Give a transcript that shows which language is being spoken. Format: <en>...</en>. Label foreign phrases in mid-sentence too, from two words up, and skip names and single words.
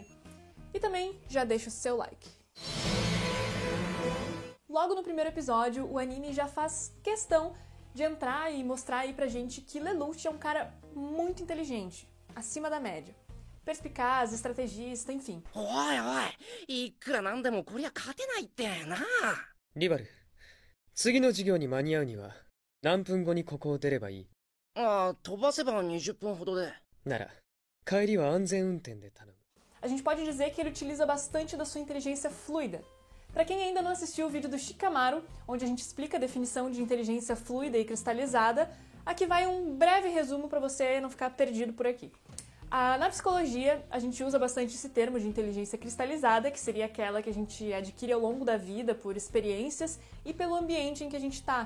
<pt>E também já deixa o seu like. Logo no primeiro episódio, o anime já faz questão de entrar e mostrar aí pra gente que Lelouch é um cara muito inteligente, acima da média. Perspicaz, estrategista, enfim. Rival,</pt> <ja>次の授業に間に合うには何分後にここを出ればいい？飛ばせば20分ほどで。なら帰りは安全運転で頼む。</ja> <pt>A gente pode dizer que ele utiliza bastante da sua inteligência fluida. Para quem ainda não assistiu o vídeo do Shikamaru, onde a gente explica a definição de inteligência fluida e cristalizada, aqui vai um breve resumo para você não ficar perdido por aqui. Na psicologia, a gente usa bastante esse termo de inteligência cristalizada, que seria aquela que a gente adquire ao longo da vida por experiências e pelo ambiente em que a gente está.</pt>